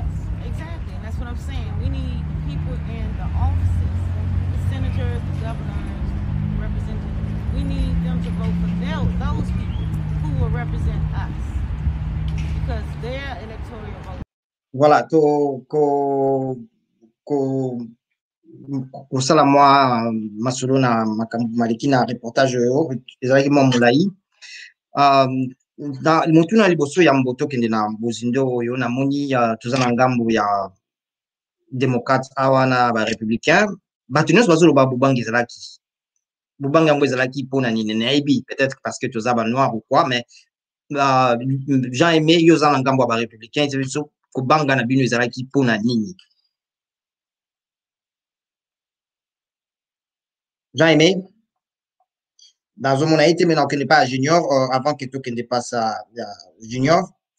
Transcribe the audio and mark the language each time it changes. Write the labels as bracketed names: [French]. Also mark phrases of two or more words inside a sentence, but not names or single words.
[English] Exactly, and that's what I'm saying. We need people in the offices, the senators, the governors, representatives. We need them to vote for those people who will represent us, because their electoral vote. [Lingala] Voilà, kosala mwa masolo na makambo maleki na reportage oyo ezalaki mwa molai na motuna liboso ya mboto kende na bozindo oyo namoni toza na ngambo ya démocrate awa na ba républicain bato nyonso bazoloba bobangi ezalaki bobangi yango ezalaki mpona nini nayebi [French] peut-être parce que [Lingala] toza ba noir [French] ou quoi mais [Lingala] Jean Aimé yo oza na ngambo ya ba républicain biso kobanga na bino ezalaki mpona nini Jean Aimé nazomona ete mena okende pa ya junior [French] avant que [Lingala] tokende passe ya junior.